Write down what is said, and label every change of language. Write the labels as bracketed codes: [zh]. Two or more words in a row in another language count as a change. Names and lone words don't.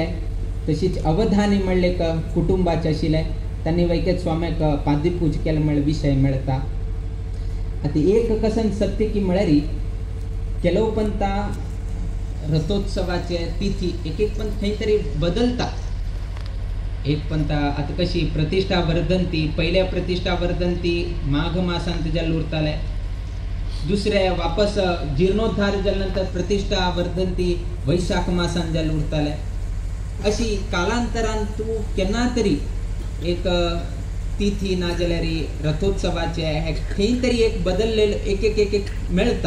[kok] तशीच अवधानी म्हणले एक कुटुंबाचे आशिल्ले तांणी वैकेत स्वाम्याक पाद्यपूज केले म्हणले विषय मेळटा। आता एक कसन सत्य की म्हळ्यार केलो पंता रथोत्सवाचे तिथी एक पंत खंय तरी बदलता। एक पंता आता कशी प्रतिष्ठा वर्धंती पयल्या प्रतिष्ठा वर्धंती माघ मासांत जाल्ले उरताले, दुसरे वापस जीर्णोद्धार जाले नंतर प्रतिष्ठा वर्धंती वैशाख मासांत जाल्ले उरताले। अशी कालांतरान तूं केन्ना तरी एक तिथी ना जाल्यार रथोत्सवाचे हे खंय तरी एक बदललेलो एक मेळटा।